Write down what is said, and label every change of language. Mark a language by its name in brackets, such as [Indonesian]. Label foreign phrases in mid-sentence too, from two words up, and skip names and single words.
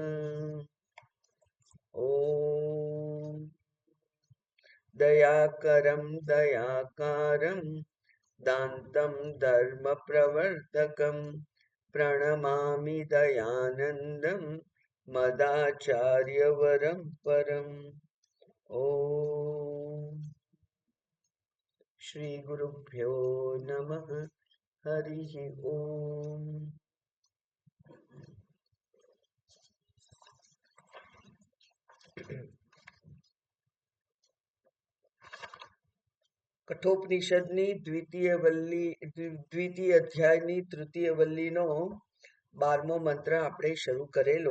[Sanskrit] ॐ दयाकरं दयाकारं दान्तं धर्मप्रवर्तकं प्रणमामि दयानन्दं मदाचार्यवरं परम्। ॐ श्रीगुरुभ्यो नमः। हरिः ओम्। [Gujarati] કઠોપનિષદની દ્વિતીય અધ્યાયની તૃતીય વલ્લીનો 12મો મંત્ર આપણે શરૂ કરેલો.